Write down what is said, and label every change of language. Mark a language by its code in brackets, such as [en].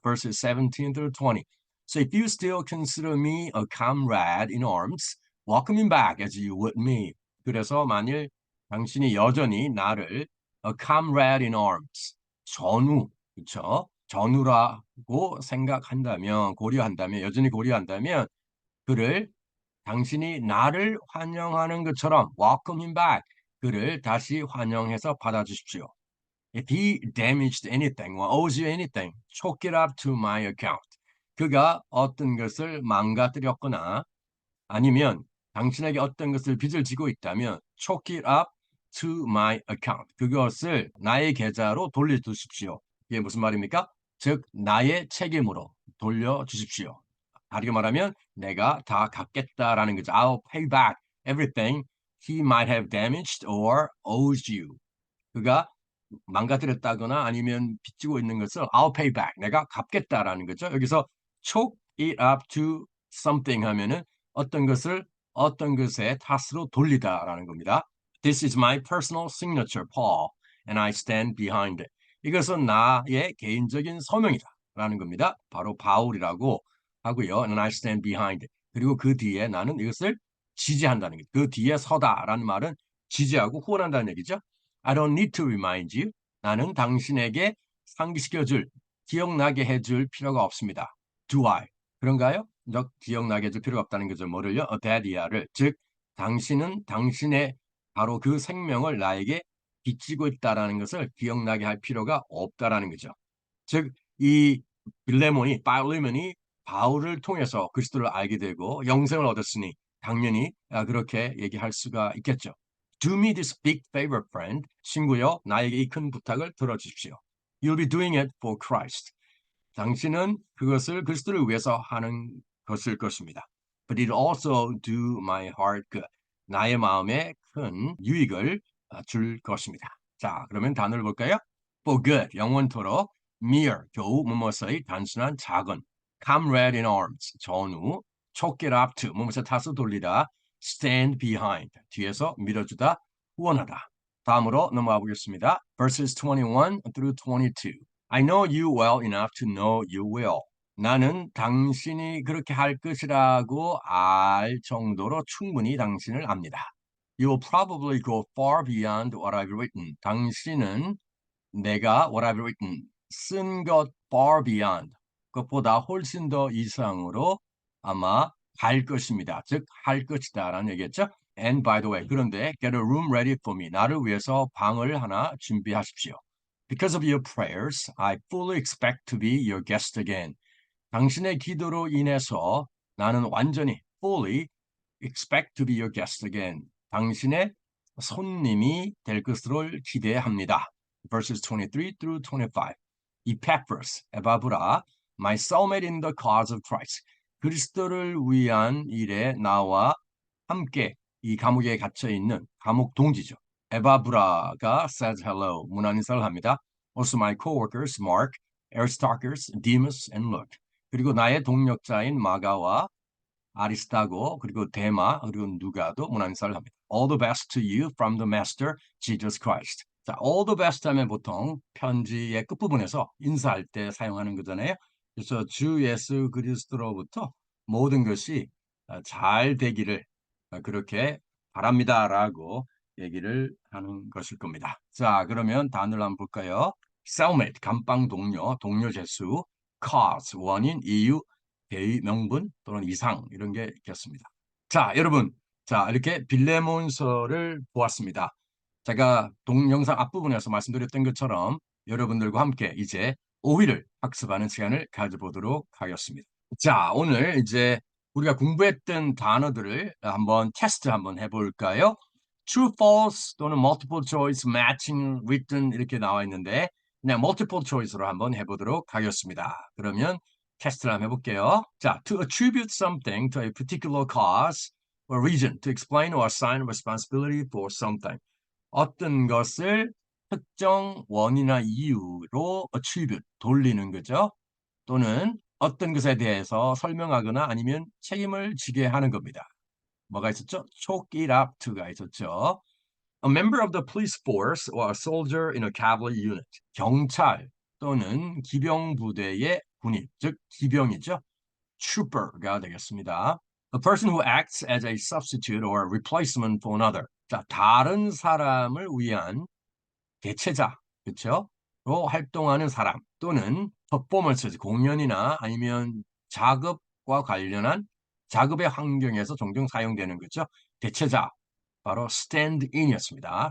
[en] Verses 17 through 20. So if you still consider me a comrade in arms, welcome him back as you would me. [ko] 그래서 만일 당신이 여전히 나를 [en] a comrade in arms, [ko] 전우, 그렇죠? 전우라고 생각한다면, 고려한다면, 여전히 고려한다면 그를 당신이 나를 환영하는 것처럼 [en] welcome him back, [ko] 그를 다시 환영해서 받아주십시오. [en] If he damaged anything or owes you anything, chalk it up to my account. [ko] 그가 어떤 것을 망가뜨렸거나 아니면 당신에게 어떤 것을 빚을 지고 있다면 [en] chalk it up to my account. [ko] 그것을 나의 계좌로 돌려주십시오. 이게 무슨 말입니까? 즉 나의 책임으로 돌려주십시오. 다르게 말하면 내가 다 갚겠다라는 거죠. [en] I'll pay back everything he might have damaged or owes you. [ko] 그가 망가뜨렸다거나 아니면 빚지고 있는 것을 [en] I'll pay back. [ko] 내가 갚겠다라는 거죠. 여기서 [en] chalk it up to something [ko] 하면은 어떤 것을 어떤 것의 탓으로 돌리다라는 겁니다. [en] This is my personal signature, Paul, and I stand behind it. [ko] 이것은 나의 개인적인 서명이다라는 겁니다. 바로 바울이라고 하고요. [en] And I stand behind it. [ko] 그리고 그 뒤에 나는 이것을 지지한다는 거죠. 그 뒤에 서다라는 말은 지지하고 후원한다는 얘기죠. [en] I don't need to remind you. [ko] 나는 당신에게 상기시켜줄, 기억나게 해줄 필요가 없습니다. [en] Do I? [ko] 그런가요? 기억나게 해줄 필요가 없다는 거죠. 뭐를요? That이야를. 즉, 당신은 당신의 바로 그 생명을 나에게 빚지고 있다라는 것을 기억나게 할 필요가 없다라는 거죠. 즉, 이 필레몬이 바울을 통해서 그리스도를 알게 되고 영생을 얻었으니 당연히 그렇게 얘기할 수가 있겠죠. [en] Do me this big favor, friend. [ko] 친구여, 나에게 이 큰 부탁을 들어주십시오. [en] You'll be doing it for Christ. [ko] 당신은 그것을 그리스도를 위해서 하는 것일 것입니다. [en] But it also do my heart good. [ko] 나의 마음에 큰 유익을 줄 것입니다. 자, 그러면 단어를 볼까요? For good, 영원토록. Mere, 겨우 무엇의 단순한 작은. Comrade in arms, 전우. Chalk it up to, 무엇의 탓을 돌리다. Stand behind, 뒤에서 밀어주다, 후원하다. 다음으로 넘어가 보겠습니다. [en] Verses 21 through 22. I know you well enough to know you will. [ko] 나는 당신이 그렇게 할 것이라고 알 정도로 충분히 당신을 압니다. You will probably go far beyond what I've written. 당신은 내가 [en] what I've written, [ko] 쓴 것 [en] far beyond, [ko] 그것보다 훨씬 더 이상으로 아마 갈 것입니다. 즉, 할 것이다라는 얘기겠죠? [en] And by the way, [ko] 그런데 [en] get a room ready for me. [ko] 나를 위해서 방을 하나 준비하십시오. [en] Because of your prayers, I fully expect to be your guest again. [ko] 당신의 기도로 인해서 나는 완전히 [en] fully expect to be your guest again. [ko] 당신의 손님이 될 것으로 기대합니다. [en] Verses 23 through 25. Epaphras, 에바브라, my cellmate in the cause of Christ. [ko] 그리스도를 위한 일에 나와 함께 이 감옥에 갇혀 있는 감옥 동지죠. 에바브라가 [en] says hello, [ko] 문안 인사를 합니다. [en] Also my coworkers Mark, Aristarchus, Demas, and Luke. [ko] 그리고 나의 동력자인 마가와 아리스타고 그리고 데마 그리고 누가도 문안 인사를 합니다. [en] All the best to you from the Master Jesus Christ. [ko] 자, [en] all the best [ko] 하면 보통 편지의 끝부분에서 인사할 때 사용하는 거잖아요. 그래서 주 예수 그리스도로부터 모든 것이 잘 되기를 그렇게 바랍니다라고 얘기를 하는 것일 겁니다. 자, 그러면 단어를 한번 볼까요? cellmate, 감방 동료, 동료 재수, cause, 원인, 이유, 대의, 명분 또는 이상 이런 게 있겠습니다. 자, 여러분, 자 이렇게 빌레몬서를 보았습니다. 제가 동영상 앞부분에서 말씀드렸던 것처럼 여러분들과 함께 이제 어휘를 학습하는 시간을 가져보도록 하겠습니다. 자, 오늘 이제 우리가 공부했던 단어들을 한번 테스트 한번 해볼까요? True, false 또는 multiple choice, matching, written 이렇게 나와 있는데 그냥 multiple choice로 한번 해보도록 하겠습니다. 그러면 테스트를 한번 해볼게요. [en] 자, to attribute something to a particular cause or reason, to explain or assign responsibility for something. [ko] 어떤 것을 특정 원인이나 이유로 attribute, 돌리는 거죠. 또는 어떤 것에 대해서 설명하거나 아니면 책임을 지게 하는 겁니다. 뭐가 있었죠? [en] chalk it up to가 있었죠. A member of the police force or a soldier in a cavalry unit. [ko] 경찰 또는 기병 부대의 군인, 즉 기병이죠. trooper가 되겠습니다. [en] A person who acts as a substitute or a replacement for another. [ko] 자, 다른 사람을 위한 대체자, 그렇죠? 로 활동하는 사람 또는 퍼포먼스, 공연이나 아니면 작업과 관련한 작업의 환경에서 종종 사용되는 거죠. 대체자, 바로 stand-in이었습니다.